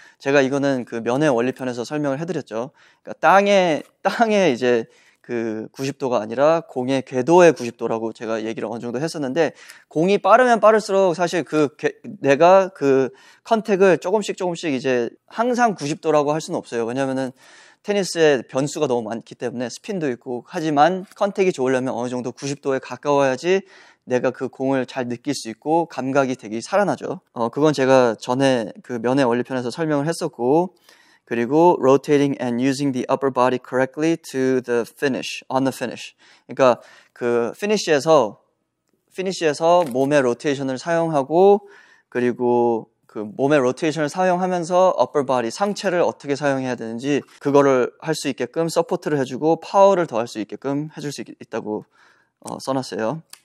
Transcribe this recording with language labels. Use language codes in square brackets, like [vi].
[ko] 제가 이거는 그 면의 원리편에서 설명을 해드렸죠. 그러니까 땅에 이제 그 90도가 아니라 공의 궤도의 90도라고 제가 얘기를 어느 정도 했었는데, 공이 빠르면 빠를수록 사실 내가 그 컨택을 조금씩 이제 항상 90도라고 할 수는 없어요. 왜냐면은 테니스의 변수가 너무 많기 때문에, 스핀도 있고. 하지만 컨택이 좋으려면 어느 정도 90도에 가까워야지 내가 그 공을 잘 느낄 수 있고 감각이 되게 살아나죠. 그건 제가 전에 그 면의 원리편에서 설명을 했었고, 그리고 [en] rotating and using the upper body correctly to the finish, on the finish. [ko] 그러니까 그 피니시에서 몸의 로테이션을 사용하고, 그리고 그 몸의 로테이션을 사용하면서 upper body, 상체를 어떻게 사용해야 되는지 그거를 할 수 있게끔 서포트를 해주고 파워를 더 할 수 있게끔 해줄 수 있다고 써놨어요.